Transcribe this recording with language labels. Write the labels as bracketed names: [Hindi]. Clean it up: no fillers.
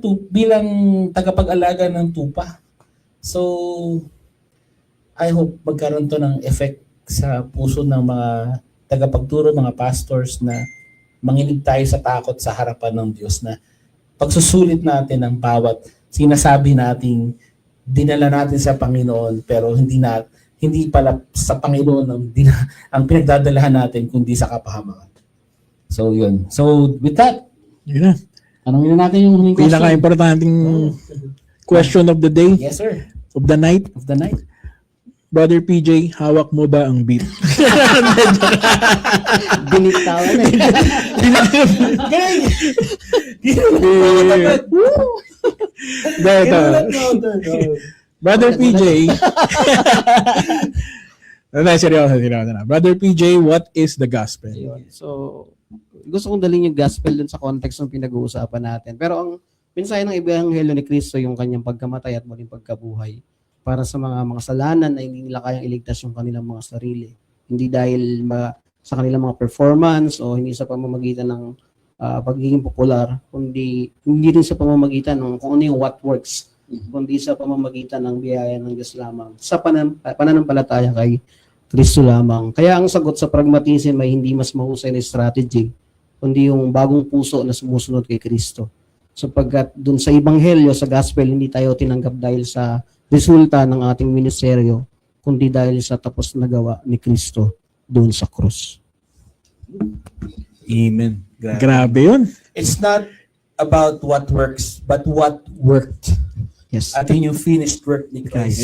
[Filipino] Bilang tagapag-alaga ng tupa. [English] So, I hope [Filipino] magkaroon to ng effect sa puso ng mga tagapagturo, mga pastors na manginig tayo sa takot sa harapan ng Diyos na pagsusulit natin ang bawat sinasabi nating dinala natin sa Panginoon pero hindi pala sa Panginoon ang pinagdadalahan natin kundi sa kapahamakan. So yun. [English] So with that, [Filipino] Yun na. anong natin yung huling question? Pinaka-importanting [English] question of the day, Yes sir. of the night. Of the night. [Filipino] Brother PJ, hawak mo ba ang beat? Binitawan Ito. Brother PJ. Seryoso na. [English] Brother PJ, what is the gospel? [Filipino] So, gusto kong dalhin yung gospel dun sa context ng pinag-uusapan natin. Pero ang mensahe ng Ebanghelyo ni Kristo yung kanyang pagkamatay at muling pagkabuhay para sa mga kasalanan na hindi nila kayang iligtas yung kanilang mga sarili. Hindi dahil sa kanilang mga performance o hindi sa pamamagitan ng pagiging popular, kundi hindi rin sa pamamagitan ng kung ano yung [English] what works, [Filipino] kundi sa pamamagitan ng biyaya ng Diyos lamang sa pananampalataya kay Kristo lamang. Kaya ang sagot sa pragmatism ay hindi mas mahusay na strategy, kundi yung bagong puso na sumusunod kay Kristo. Sapagkat dun sa Ebanghelyo, sa Gospel, hindi tayo tinanggap dahil sa resulta ng ating ministeryo, kundi dahil sa tapos na gawa ni Kristo doon sa krus. Amen. Grabe yun. [English] It's not about what works, but what worked. Yes. [Filipino] At yung [English] finished work [Filipino] ni Christ.